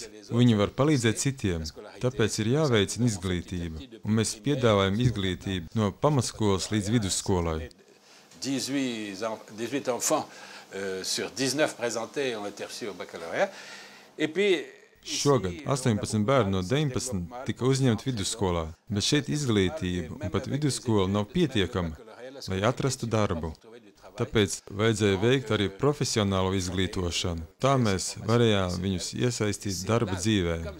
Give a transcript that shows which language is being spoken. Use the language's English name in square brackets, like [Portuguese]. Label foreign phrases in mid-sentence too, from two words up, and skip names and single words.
[Latvian] Viņi var palīdzēt citiem, tāpēc ir jāveicina izglītība. Un mēs piedāvājam izglītību no pamatskolas līdz vidusskolai. [French] 18 enfants sur 19 présentés ont été reçus au baccalauréat. Et puis [Latvian] Šogad 18 bērni no 19 tika uzņemti vidusskolā, bet šeit izglītība un pat vidusskola nav pietiekama, lai atrastu darbu. Tāpēc vajadzēja veikt arī profesionālo izglītošanu. Tā mēs varējām viņus iesaistīt darba dzīvē.